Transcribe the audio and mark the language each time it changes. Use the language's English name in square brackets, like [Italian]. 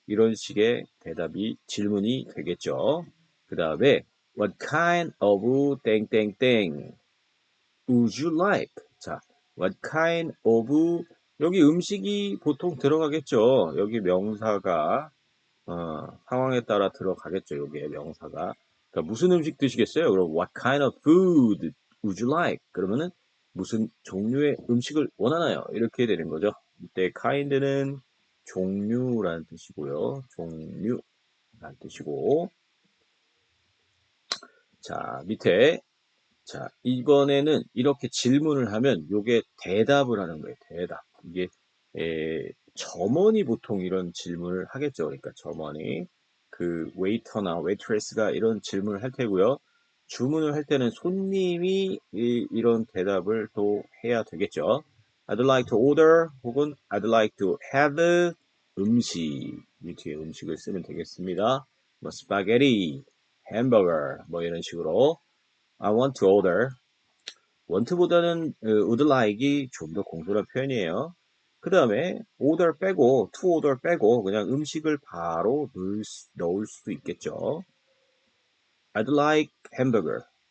[Korean] 이런 식의 질문이 되겠죠. [English] 그 다음에 what kind of 땡땡땡 would you like? [Korean] 자, what kind of 여기 음식이 보통 들어가겠죠. 여기 명사가 상황에 따라 들어가겠죠. 여기에 명사가. 그러니까 무슨 음식 드시겠어요? [English] 그럼 what kind of food would you like? [Korean] 그러면은 무슨 종류의 음식을 원하나요? 이렇게 되는 거죠. 이때 kind는 종류라는 뜻이고요. 종류라는 뜻이고. 자, 밑에 자, 이번에는 이렇게 질문을 하면 요게 대답을 하는 거예요. 대답. 이게 점원이 보통 이런 질문을 하겠죠. 그러니까 점원이 그 웨이터나 웨이트레스가 이런 질문을 할 테고요. 주문을 할 때는 손님이 이런 대답을 또 해야 되겠죠. [English] I'd like to order [Korean] 혹은 [English] I'd like to have [Korean] 음식 이 뒤에 음식을 쓰면 되겠습니다. 뭐 스파게티, 햄버거 뭐 이런 식으로 [English] I want to order. [Korean] want보다는 would like이 좀 더 공손한 표현이에요. 그 다음에 order 빼고, to order 빼고 그냥 음식을 바로 넣을 수도 있겠죠. [English] I'd like hamburger.